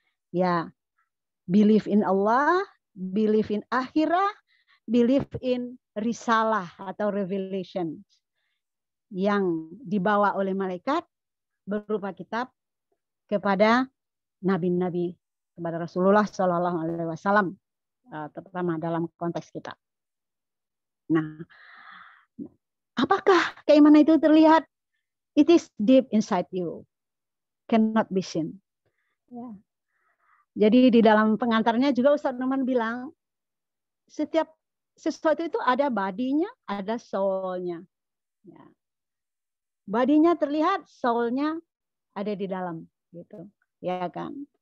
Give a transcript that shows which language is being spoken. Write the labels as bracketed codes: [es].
[id] Ya, [en] belief in Allah, belief in akhirah, belief in risalah [id] atau revelation yang dibawa oleh malaikat berupa kitab kepada nabi-nabi, kepada Rasulullah Shallallahu Alaihi Wasallam, terutama dalam konteks kita. Nah, apakah keimanan itu terlihat? [en] It is deep inside you, cannot be seen. [id] Ya. Jadi di dalam pengantarnya juga Ustaz Norman bilang, setiap sesuatu itu ada bodinya, ada soul-nya. Ya. Bodinya terlihat, soul-nya ada di dalam, gitu, ya kan?